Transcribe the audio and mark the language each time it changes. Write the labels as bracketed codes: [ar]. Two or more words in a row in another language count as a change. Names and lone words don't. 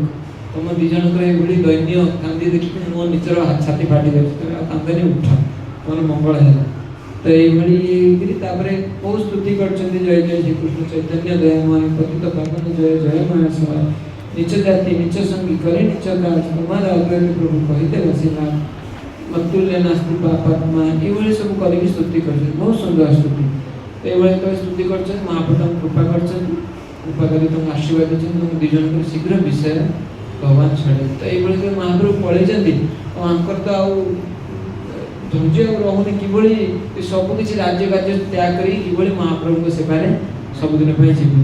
[or] ତମ ଦି ଜଣଙ୍କର ଏଇଭଳି ଦୈନ୍ୟ କାନ୍ଦି ଦେଖିକି ମୋ ନିଜର ଛାତି ଫାଟି ଯାଉଛି, ତମେ ଆଉ କାନ୍ଦନି, ଉଠ, ତମର ମଙ୍ଗଳ ହେଲା। ତ ଏଇଭଳି ତାପରେ ବହୁତ ସ୍ତୁତି କରିଛନ୍ତି, ଜୟ ଜୟ ଶ୍ରୀକୃଷ୍ଣ ଚୈତନ୍ୟ ଦୟାମୟ ପତିତ ପାବନ ଜୟ ଜୟ ମହାଶୟ, ନିଚ ଜାତି ନିଚ ସଙ୍ଗୀ [bn] করে নিচ কাজ, তোমার অগ্রণী প্রভু কহিতে বসিলা, মতুল্য নাস্তি পাপাত্মা। [or] এইভাবে ସବୁ କରିକି ସ୍ତୁତି କରିଛନ୍ତି, ବହୁତ ସୁନ୍ଦର ସ୍ତୁତି। এইভাবে ତ ସ୍ତୁତି କରିଛନ୍ତି, ମହାପ୍ରଭୁ ତାଙ୍କୁ କୃପା କରିଛନ୍ତି, କୃପା କରି ତାଙ୍କୁ ଆଶୀର୍ବାଦ ଦେଇଛନ୍ତି, ତାଙ୍କୁ ଦୁଇ ଜଣଙ୍କର ଶୀଘ୍ର ବିଷୟ ଭଗବାନ ଛାଡ଼ିଲେ। ତ ଏଇଭଳି ତ ମହାପ୍ରଭୁ ପଳେଇଛନ୍ତି, ଆଉ ଆଙ୍କର ତ ଆଉ ଧୈର୍ଯ୍ୟ ଆଉ ରହୁନି, କିଭଳି ସବୁ କିଛି ରାଜ୍ୟ କାର୍ଯ୍ୟ ତ୍ୟାଗ କରି କିଭଳି ମହାପ୍ରଭୁଙ୍କ ସେବାରେ ସବୁଦିନ ପାଇଁ ଯିବେ।